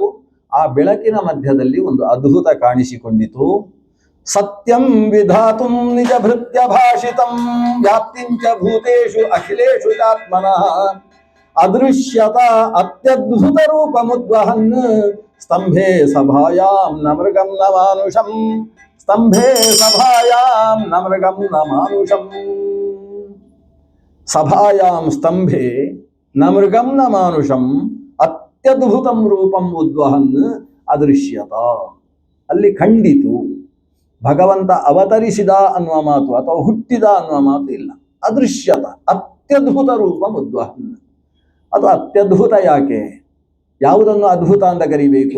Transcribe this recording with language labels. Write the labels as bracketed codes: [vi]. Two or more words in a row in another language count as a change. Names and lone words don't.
[kn] ಆ ಬೆಳಕಿನ ಮಧ್ಯದಲ್ಲಿ ಒಂದು ಅದ್ಭುತ ಕಾಣಿಸಿಕೊಂಡಿತು. [sa] ಸತ್ಯಂ ವಿಧಾತುಂ ನಿಜ ಭೃತ್ಯ ಭಾಷಿತಂ ವ್ಯಾಪ್ತಿಂಚ ಭೂತೇಷು ಅಖಿಲೇಷು ಚಾತ್ಮನಃ ಅದೃಶ್ಯತ ಅತ್ಯದ್ಭುತ ರೂಪಮುದ್ವಹನ್ ಸ್ತಂಭೆ ಸಭಾಯಾಂ ನ ಮೃಗಂ ನ ಮಾನುಷಂ ಸ್ತಂಭೆ ಸಭಾಯಾಂ ನ ಮೃಗಂ ನ ಮಾನುಷಂ. ಸಭಾಯಾಂ ಸ್ತಂಭೆ ನ ಮೃಗಂ ನ ಮಾನುಷಂ ಅತ್ಯದ್ಭುತಂ ರೂಪಂ ಉದ್ವಹನ್ ಅದೃಶ್ಯತ. [kn] ಅಲ್ಲಿ ಖಂಡಿತು ಭಗವಂತ ಅವತರಿಸಿದ ಅನ್ನುವ ಮಾತು ಅಥವಾ ಹುಟ್ಟಿದ ಅನ್ನುವ ಮಾತು ಇಲ್ಲ. [sa] ಅದೃಶ್ಯತ ಅತ್ಯದ್ಭುತ ರೂಪಂ ಉದ್ವಹನ್. [kn] ಅದು ಅತ್ಯದ್ಭುತ ಯಾಕೆ? ಯಾವುದನ್ನು ಅದ್ಭುತ ಅಂತ ಕರಿಬೇಕು?